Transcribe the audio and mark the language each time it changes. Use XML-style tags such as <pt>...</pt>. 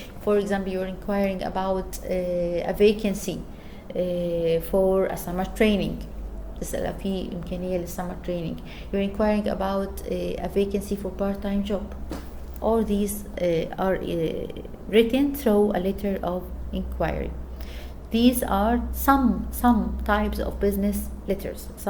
<en>For example, you're inquiring about a vacancy for a summer training.</en> <ar>تسأل في إمكانية للسمر training.</ar> <en>You're inquiring about a vacancy for part-time job. All these are written through a letter of inquiry. These are some types of business letters.</en>